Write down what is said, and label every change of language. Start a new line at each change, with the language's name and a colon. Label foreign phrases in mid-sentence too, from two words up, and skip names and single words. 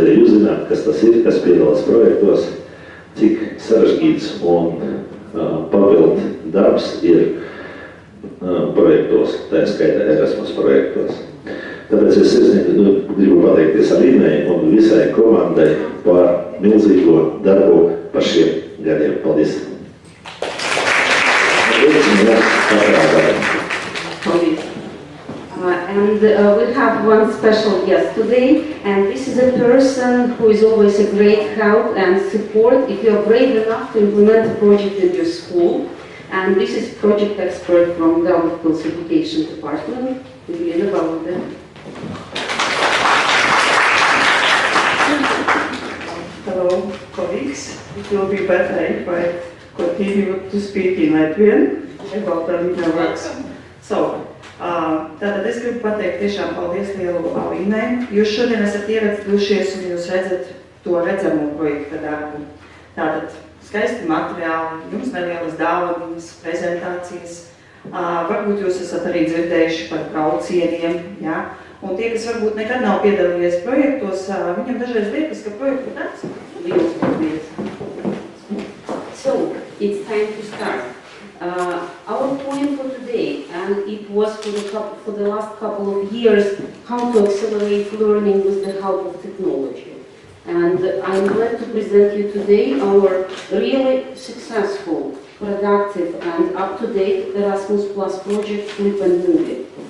Latvian: Jūs zināt, kas tas ir, kas piedalās projektos, cik sarežģīts un papildu darbs ir projektos, tā skaitā ERASMUS projektos. Tāpēc es gribu pateikties Alīnai un visai komandai par milzīgo darbu par šiem gadiem. Paldies!
English: And we have one special guest today, and this is a person who is always a great help and support if you are brave enough to implement a project in your school. And this is project expert from Daugavpils Education Department, Elena Valodas. Hello, colleagues. It will be better if I continue to speak in Latvian about the works. So,
Latvian: tātad es gribu pateikt tiešām paldies lielu Alīnai. Jūs šodien esat ieradušies un jūs redzat to redzamo projekta darbu. Tātad skaisti materiāli, jums nelielas dāvanas, prezentācijas. Varbūt jūs esat arī dzirdējuši par braucieniem, ja? Un tie, kas varbūt nekad nav piedalījies projektos, viņam dažreiz liekas, ka projektu tāds liels paldies.
English: So, it's time to start. Our point for today, and it was for the last couple of years, how to accelerate learning with the help of technology. And I'm glad to present you today our really successful, productive and up-to-date Erasmus Plus project, Flip&Movie.